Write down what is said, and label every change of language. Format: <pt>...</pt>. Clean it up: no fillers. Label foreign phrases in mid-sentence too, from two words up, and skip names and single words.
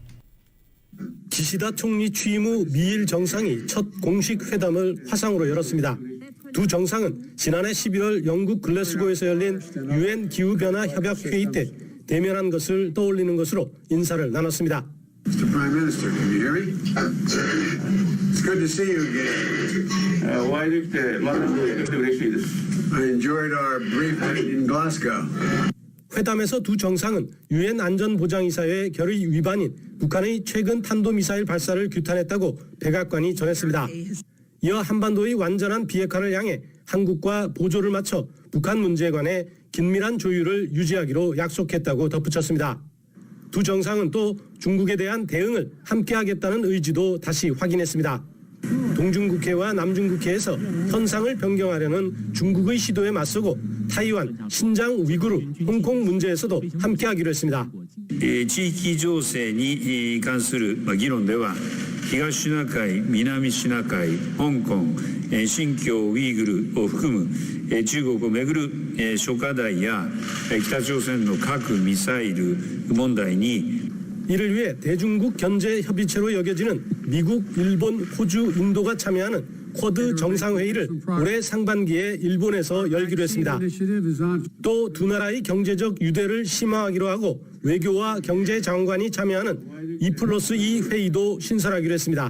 <ko>기시다 총리 취임 후 미일 정상이 첫 공식 회담을 화상으로 열었습니다. 두 정상은 지난해 11월 영국 글래스고에서 열린 UN 기후변화 협약 회의 때 대면한 것을 떠올리는 것으로 인사를 나눴습니다.</ko> <en>Mr. Prime Minister, can you hear me? It's good to see you again. I enjoyed our brief in Glasgow.</en> <ko>회담에서 두 정상은 유엔 안전보장이사회 결의 위반인 북한의 최근 탄도미사일 발사를 규탄했다고 백악관이 전했습니다. 이어 한반도의 완전한 비핵화를 향해 한국과 보조를 맞춰 북한 문제에 관해 긴밀한 조율을 유지하기로 약속했다고 덧붙였습니다. 두 정상은 또 중국에 대한 대응을 함께하겠다는 의지도 다시 확인했습니다. 동중국해와 남중국해에서 현상을 변경하려는 중국의 시도에 맞서고 타이완, 신장 위구르, 홍콩 문제에서도 함께하기로 했습니다.</ko> <ja>地域情勢に関する議論では東シナ海、南シナ海、香港、新疆ウイグルを含む中国をめぐる諸課題や北朝鮮の核・ミサイル問題に</ja> <ko>이를 위해 대중국 견제 협의체로 여겨지는 미국, 일본, 호주, 인도가 참여하는 쿼드 정상회의를 올해 상반기에 일본에서 열기로 했습니다. 또 두 나라의 경제적 유대를 심화하기로 하고 외교와 경제 장관이 참여하는 2+2 회의도 신설하기로 했습니다.</ko>